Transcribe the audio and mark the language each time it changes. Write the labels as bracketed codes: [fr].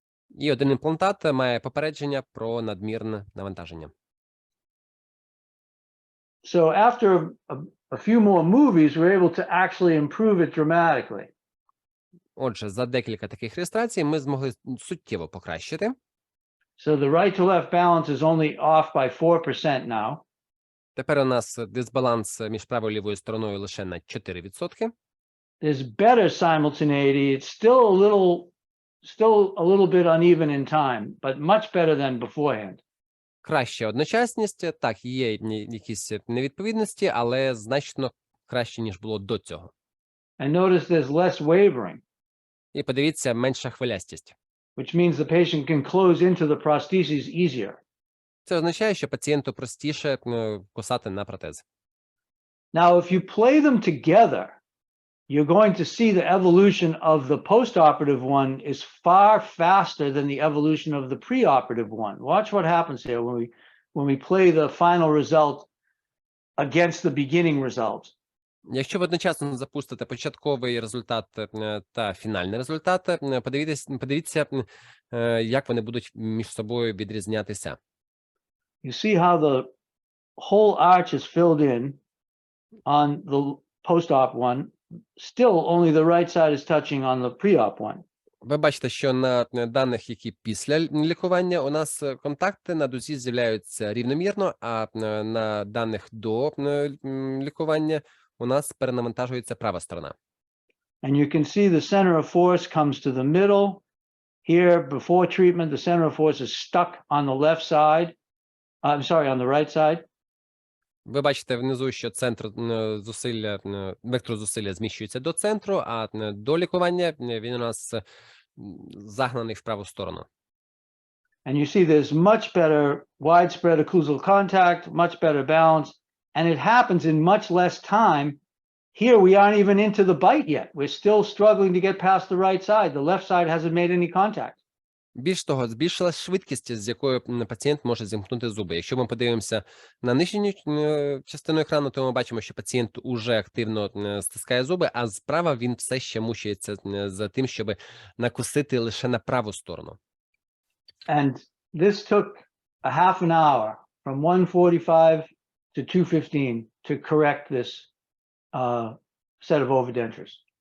[uk] І один імплантат має попередження про надмірне навантаження. [en] So after a few more movies, we're able to actually improve it dramatically. [uk] Отже, за декілька таких реєстрацій ми змогли суттєво покращити. [en] So the right to left balance is only off by 4% now. [uk] Тепер у нас дисбаланс між правою і лівою стороною лише на 4%. [en] There's better simultaneity. It's still a little bit uneven in time, but much better than beforehand. [uk] Краща одночасність. Так, є якісь невідповідності, але значно краще, ніж було до цього. [en] And notice there's less wavering, [uk] І подивіться, менша хвилястість. [en] which means the patient can close into the prostheses easier. [uk] Це означає, що пацієнту простіше кусати на протез. [en] Now, if you play them together, you're going to see the evolution of the postoperative one is far faster than the evolution of the preoperative one. Watch what happens here when we play the final result against the beginning result. [uk] Якщо ви одночасно запустите початковий результат та фінальний результат, подивіться, як вони будуть між собою відрізнятися. [en] You see how the whole arch is filled in on the post-op one. Still, only the right side is touching on the pre-op one. [uk] Ви бачите, що на даних, які після лікування, у нас контакти на дузі з'являються рівномірно, а на даних до лікування у нас перенавантажується права сторона. [en] And you can see the center of force comes to the middle. Here, before treatment, the center of force is stuck on the left side. I'm sorry, on the right side. [uk] Ви бачите внизу, що центр зусилля, вектор зусилля зміщується до центру, а до лікування він у нас загнаний в праву сторону. [en] And you see there's much better widespread occlusal contact, much better balance, and it happens in much less time. Here we aren't even into the bite yet. We're still struggling to get past the right side. The left side hasn't made any contact. [uk] Більш того, збільшилась швидкість, з якою пацієнт може зімкнути зуби. Якщо ми подивимося на нижню частину екрану, то ми бачимо, що пацієнт уже активно стискає зуби, а справа він все ще мучається за тим, щоб накусити лише на праву сторону. [en] And this took a half an hour from 1:45 to 2:15 to correct this set of overdentures.